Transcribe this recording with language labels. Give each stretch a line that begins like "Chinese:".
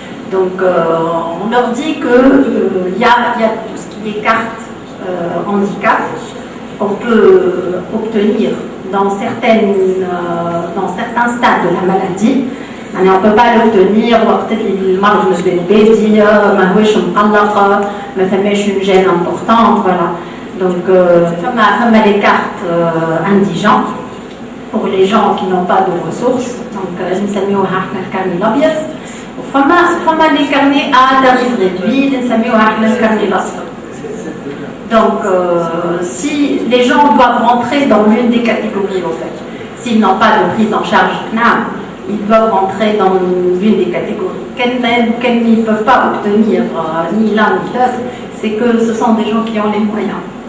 French: Donc on leur dit qu'il y a tout ce qui est carte handicap qu'on peut obtenir dans certains stades de la maladie. On ne peut pas l'obtenir
Arabic: وقت المرض مش بالبادي ما هوش مقلق ما فماش
French: une gêne importante voilà. Donc فما les cartes indigentes pour les gens qui n'ont pas de ressources.
Arabic: Donc نسميوها احنا الكارني الابيض وفما
French: les carnets à tarif réduit
Arabic: نسميوها احنا الكارني الاصفر.
French: Donc si les gens doivent rentrer dans l'une des catégories en fait, s'ils n'ont pas de prise en charge CNAM, ils doivent rentrer dans l'une des catégories. Qu'elles ne peuvent pas obtenir ni l'un ni l'autre, c'est que ce sont des gens qui ont les moyens.